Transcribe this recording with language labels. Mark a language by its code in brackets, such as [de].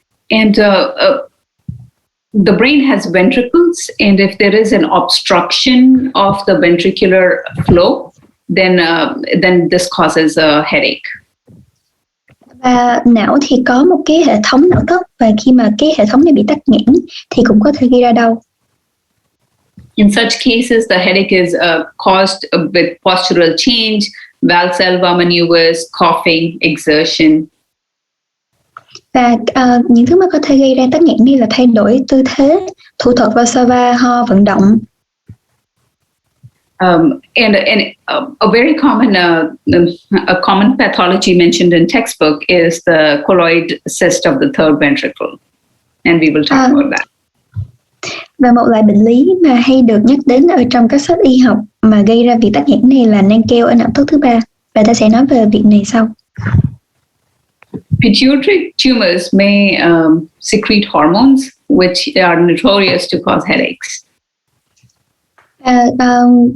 [en] And the brain has ventricles, and if there is an obstruction of the ventricular flow, then this causes a headache. [vi] Và não thì có một cái hệ thống não thất, và khi mà cái hệ thống này bị tắc nghẽn thì cũng có thể gây ra đau. [en] In such cases, the headache is caused with postural change, Valsalva maneuvers, coughing, exertion. [vi] Và những thứ mà có thể gây ra tắc nghẽn này là thay đổi tư thế, thủ thuật Valsalva, ho, vận động. [en] And a very common a common pathology mentioned in textbook is the colloid cyst of the third ventricle, and we will talk about that. [vi] Và một loại bệnh lý mà hay được nhắc đến ở trong các sách y học mà gây ra việc tắc nghẽn này là nang keo ở não thất thứ ba, và ta sẽ nói về việc này sau. [en] Pituitary tumors may secrete hormones which are notorious to cause headaches.